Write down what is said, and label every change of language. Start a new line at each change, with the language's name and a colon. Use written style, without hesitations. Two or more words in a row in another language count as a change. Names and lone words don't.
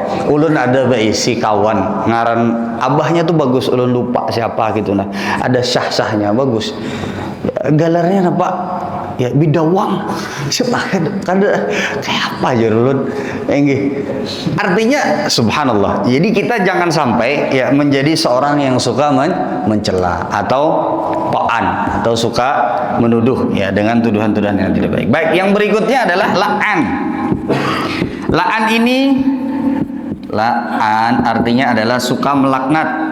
Banjar: Ulun ada berisi kawan ngaran abahnya tuh bagus, ulun lupa siapa gitu nah. Ada syah-syahnya bagus. Galarnya apa? Ya bidawang. Siapa kada kayak apa aja ulun. Artinya subhanallah.
Indonesian: Jadi kita jangan sampai ya menjadi seorang yang suka mencela atau ta'an atau suka menuduh ya dengan tuduhan-tuduhan yang tidak baik. Baik, yang berikutnya adalah la'an. La'an ini, la'an artinya adalah suka melaknat.